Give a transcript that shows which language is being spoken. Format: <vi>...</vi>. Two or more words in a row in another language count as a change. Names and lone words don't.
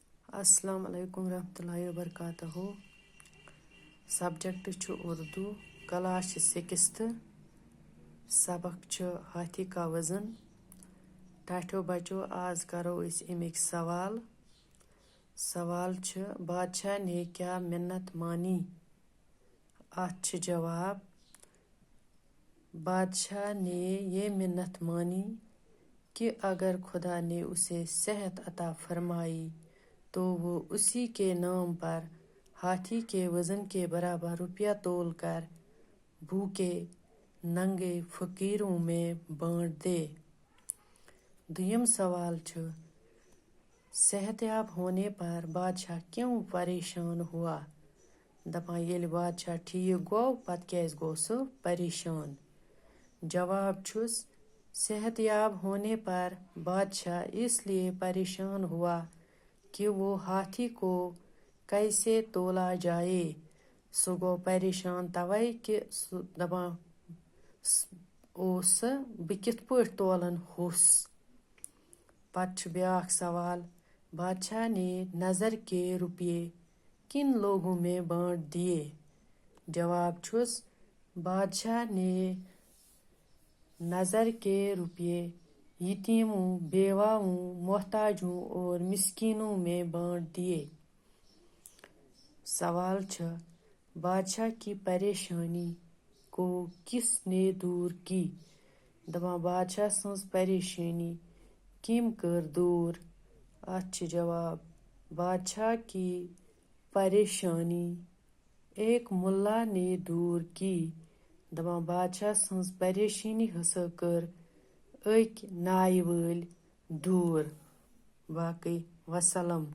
<ar>السلام علیکم ورحمۃ اللہ وبرکاتہ.</ar> <ks>سبجیکٹ چھُ اردو. کلاس چھِ 6th. سبق چھُ ہاتھی کا وزن. ٹاٹھیو بچو آز کرو أسۍ امیِکۍ سوال. سوال چھُ</ks> <ur>بادشاہ نے کیا منت مانی.</ur> <ks>اتھ چھُ جواب</ks> <ur>بادشاہ نے یہ منت مانی کہ اگر خدا نے اسے صحت عطا فرمائی تو وہ اسی کے نام پر ہاتھی کے وزن کے برابر روپیہ تول کر بھوکے ننگے فقیروں میں بانٹ دے.</ur> <ks>دویم سوال چھُ</ks> <ur>صحت یاب ہونے پر بادشاہ کیوں پریشان ہوا.</ur> <ks>دپان ییٚلہِ بادشاہ ٹھیٖک گوٚو پتہٕ کیٛازِ گوٚو سُہ پریشان. جواب چھُس</ks> <ur>صحت یاب ہونے پر بادشاہ اس لیے پریشان ہوا کہ وہ ہاتھی کو کیسے تولا جائے.</ur> <ks>سُہ گوٚو پریشان توے کہ سُہ دپان اوس سُہ بہٕ کِتھ پٲٹھۍ تولن ہوٚس. پتہٕ چھُ بیٛاکھ سوال</ks> <ur>بادشاہ نے نظر کے روپیے کن لوگوں میں بانٹ دیے.</ur> <ks>جواب چھُس</ks> <ur>بادشاہ نے نظر کے روپیے یتیموں بیواؤں محتاجوں اور مسکینوں میں بانٹ دیے.</ur> <ks>سوال چھُ</ks> <ur>بادشاہ کی پریشانی کو کس نے دور کی.</ur> <ks>دپان بادشاہ سٕنٛز پریشانی کٔمۍ کٔر دوٗر. اتھ چھُ جواب</ks> <ur>بادشاہ کی پریشانی ایک مُلا نے دور کی.</ur> <ks>دپان بادشاہ سٕنٛز پریشانی ہسا کٔر أکۍ نایہِ وٲلۍ دوٗر. باقٕے وسلام.</ks>